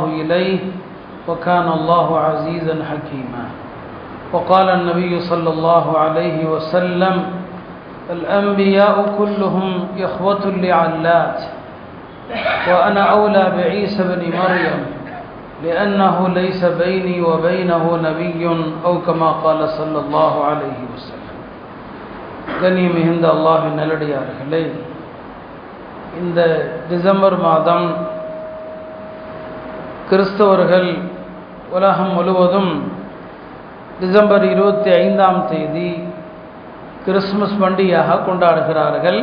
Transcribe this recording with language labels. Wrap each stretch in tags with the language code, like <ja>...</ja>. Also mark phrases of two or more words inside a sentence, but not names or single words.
<ar>إليه وكان الله عزيزا حكيما وقال النبي صلى الله عليه وسلم الأنبياء كلهم إخوة لعلات وأنا أولى بعيسى بن مريم لأنه ليس بيني وبينه نبي أو كما قال صلى الله عليه وسلم</ar> <ta>கண்ணியம் மிகுந்த அல்லாஹ்வின் நல்லடியார்களே, இந்த டிசம்பர் மாதம் கிறிஸ்தவர்கள் உலகம் முழுவதும் டிசம்பர் 25ஆம் தேதி கிறிஸ்மஸ் பண்டிகையாக கொண்டாடுகிறார்கள்.</ta>